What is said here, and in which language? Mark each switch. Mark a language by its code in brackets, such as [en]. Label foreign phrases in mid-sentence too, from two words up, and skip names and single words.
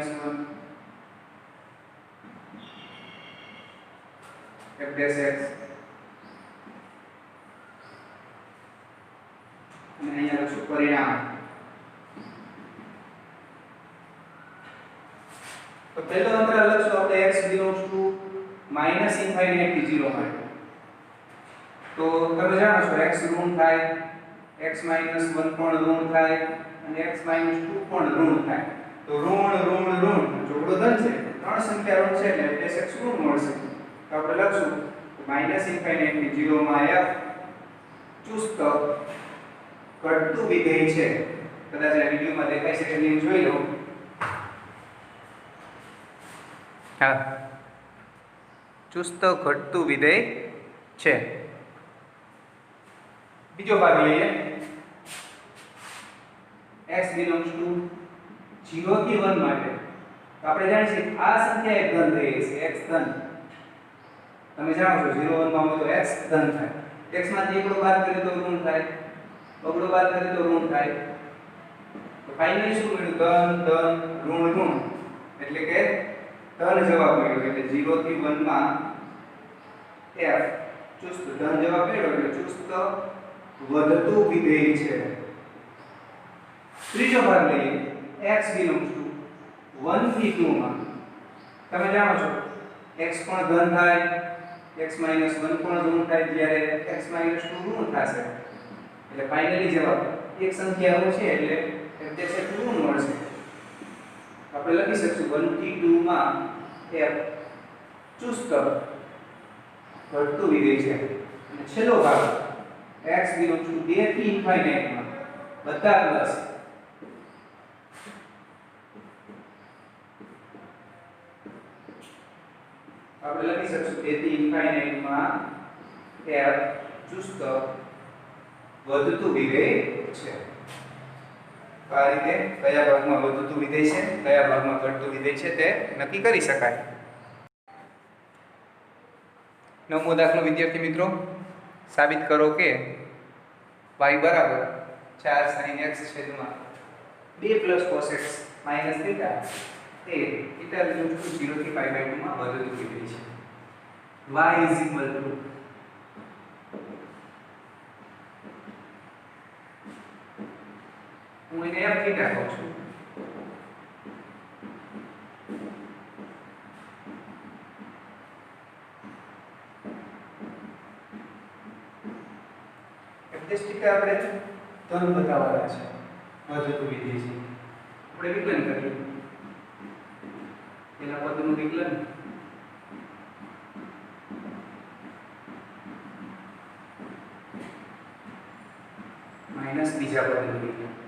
[gu] f dash x અને અહીંયા લખશું પરિણામ તો પહેલો અંતરાલ લખશું આપણે [en] x belongs to [gu] -∞ થી 0 માટે તો તમે જાણો છો x ઋણ થાય x - 1 પણ ઋણ થાય અને x - 2 પણ ઋણ થાય તો ઋણ જોડો ધન છે ત્રણ સંખ્યા ઋણ છે એટલે f x ઋણ મળશે તો આપણે લખશું -∞ થી 0 માં f ચુસ્ત ઘટતું વિધેય છે કદાચ આ વિડિયોમાં દેખાય છે કે નહીં જોઈ લો હા ચુસ્ત ઘટતું વિધેય છે બીજો ભાગ લઈએ [en] x belongs to [gu] 0 થી 1 માટે તો આપણે જાણીએ છીએ આ સંખ્યા એક ધન થઈ છે x ધન તમે જાણો છો 0 1 માં હોય તો x ધન થાય x માંથી એકડો બાદ કરીએ તો ઋણ થાય બગડો બાદ કરીએ તો ઋણ થાય તો ફાઇનલી શું મળ્યું ધન ઋણ એટલે કે ધન જવાબ મળ્યો એટલે 0 થી 1 માં f ચુસ્ત ધન જવાબ મળ્યો એટલે ચુસ્ત વધતું વિધેય છે ત્રીજો ભાગ લઈએ x [en] belongs to [gu] 1 થી 2 માં તમે જાણો છો x પણ ધન થાય x - 1 પણ ઋણ થાય જ્યારે x - 2 ઋણ થશે એટલે ફાઇનલી જવાબ એક સંખ્યા ઋણ છે એટલે [en] f dash [gu] ઋણ મળશે આપણે લખી શકશું 1 થી 2 માં f ચુસ્ત ઘટતું વિધેય છે અને છેલ્લો ભાગ [en] x belongs to [gu] 2 થી ∞ માં બધા પ્લસ આપણે લખી શકશું 2 થી ∞ માં f ચુસ્ત વધતું વિધેય છે તો આ રીતે કયા ભાગમાં વધતું વિધેય છે કયા ભાગમાં ઘટતું વિધેય છે તે નક્કી કરી શકાય નવમો દાખલો વિદ્યાર્થી મિત્રો સાબિત કરો કે y બરાબર 4 sin x છેદમાં 2 + cos x - θ એ [en] θ belongs to [gu] 0 થી π/2 માં વધતું વિધેય છે y હું એને f θ કહું છું f' આપણે ધન બતાવવાના છે વધતું વિધેય છે આપણે વિકલન કરીએ પેલા પદનું વિકલન માઈનસ બીજા પદનું વિકલન